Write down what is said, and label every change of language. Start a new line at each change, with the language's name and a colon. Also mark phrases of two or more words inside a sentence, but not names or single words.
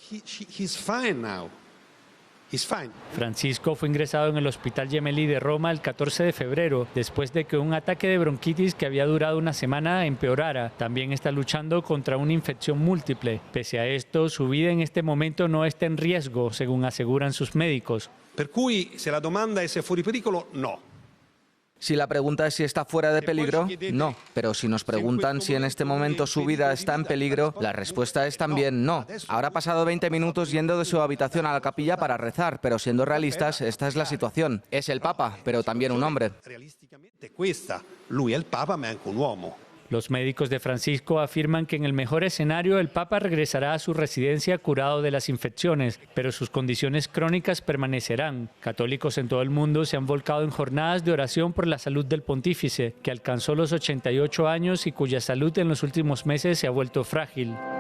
Spanish: Francisco fue ingresado en el Hospital Gemelli de Roma el 14 de febrero, después de que un ataque de bronquitis que había durado una semana empeorara. También está luchando contra una infección múltiple. Pese a esto, su vida en este momento no está en riesgo, según aseguran sus médicos.
Italian: Per cui, se la domanda è se è fuori pericolo, no.
Spanish: Si la pregunta es si está fuera de peligro, no. Pero si nos preguntan si en este momento su vida está en peligro, la respuesta es también no. Ahora ha pasado 20 minutos yendo de su habitación a la capilla para rezar, pero siendo realistas, esta es la situación. Es el Papa, pero también un hombre.
Italian: Lui è il Papa, ma è anche un uomo.
Spanish: Los médicos de Francisco afirman que en el mejor escenario el Papa regresará a su residencia curado de las infecciones, pero sus condiciones crónicas permanecerán. Católicos en todo el mundo se han volcado en jornadas de oración por la salud del pontífice, que alcanzó los 88 años y cuya salud en los últimos meses se ha vuelto frágil.